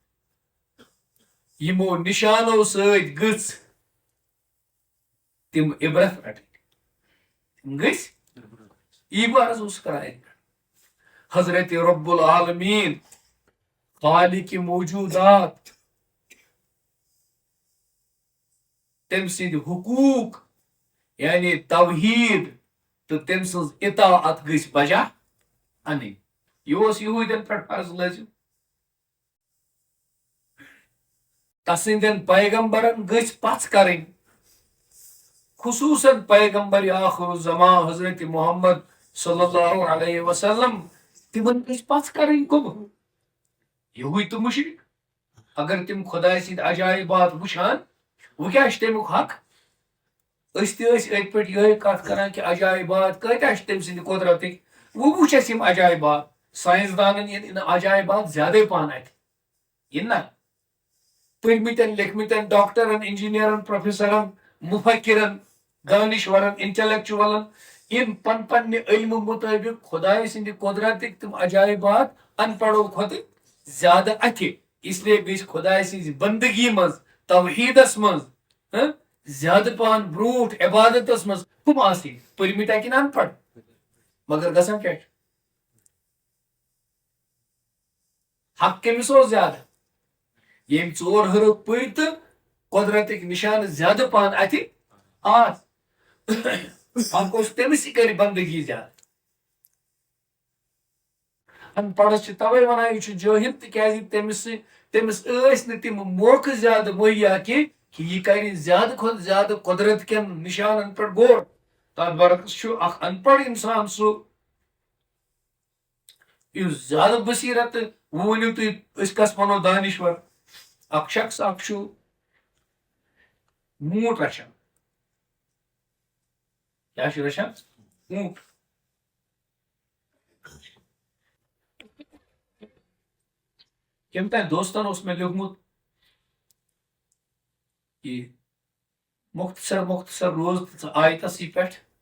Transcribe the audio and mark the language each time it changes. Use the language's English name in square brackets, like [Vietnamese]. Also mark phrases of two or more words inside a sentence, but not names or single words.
[Kashmiri] یِمو نِشانو سۭتۍ گٔژھ تِم عبرت رٹٕنۍ تِم گٔژھۍ یی عرض اوس کران اتہِ پٮ۪ٹھ حضرت [Arabic] رب العالمیٖن [Kashmiri] خالق موجوٗدات تٔمۍ سٕنٛدۍ حقوٗق یعنی توحیٖد تہٕ تٔمۍ سٕنٛز اطاعت گٔژھۍ بجا انٕنۍ یہِ اوس یہوٗدین پٮ۪ٹھ فرض لٲزم تسٕنٛدٮ۪ن پیغمبرن گٔژھۍ پژھ کرٕنۍ خصوٗصاً پیغمبر آخر الزمان حضرت محمد [Arabic] صلی اللہ علیہ وسلم [Kashmiri] تمن گٔژھۍ پژھ کرٕنۍ کم یہوے تہٕ مشرک اگر تم خداے سٕنٛدۍ عجایبات وٕچھان وۄنۍ کیاہ چھُ تمیُک حق أسۍ تہِ ٲسۍ أتھۍ پٮ۪ٹھ یِہے کتھ کران کہِ عجایبات کۭتیاہ چھِ تٔمۍ سٕنٛدِ قۄدرتٕکۍ وۄنۍ وٕچھ اَسہِ یِم عجایبات ساینسدانن یِن عجایبات زیادے پہن اتہِ یِن نا پٔرمٕتٮ۪ن لیکھمٕتٮ۪ن ڈاکٹرن انجیٖنیرن پروفیسرن مُفکرن دانشورن انٹلیکچُولن یِن پننہِ علمہٕ مطٲبق خداے سٕنٛدِ قۄدرتٕکۍ تِم عجایبات ان پڑھو کھۄتہٕ زیادٕ اتھِ [Urdu] اس لیے [Kashmiri] گٔژھۍ خداے سٕنٛزِ بندگی منٛز توحیٖدس منٛز زیادٕ پہن برونٛٹھ عبادتس منٛز کم آسٕنۍ پٔرمٕتۍ کِنہٕ ان پڑھ مگر گژھان کیاہ چھُ حق کٔمِس اوس زیادٕ ییٚمۍ ژور حرف پٔرۍ تہٕ قۄدرتٕکۍ نشانہٕ زیادٕ پہن اتھِ آس حق اوس تٔمِس یہِ کرِ بندگی زیادٕ ان پڑھس چھِ توے ونان یہِ چھُ جٲہل تِکیازِ تٔمِس ٲسۍ نہٕ تِم موقعہٕ زیادٕ مہیا کینٛہہ کہِ یہِ کرِ زیادٕ کھۄتہٕ زیادٕ قۄدرت کٮ۪ن نشانن پٮ۪ٹھ غور تتھ برعکس چھُ اکھ ان پڑھ انسان سُہ یُس زیادٕ بصیرت تہٕ وۄنۍ ؤنِو تُہۍ أسۍ کس ونو دانشور اکھ شخص اکھ چھُ موٗٹ رچھان کیاہ چھُ رچھان موٗٹ کٔمۍ تانۍ دوستن اوس مےٚ لیوٗکھمُت کہِ مختصر روز تہٕ ژٕ آیتسٕے پٮ۪ٹھ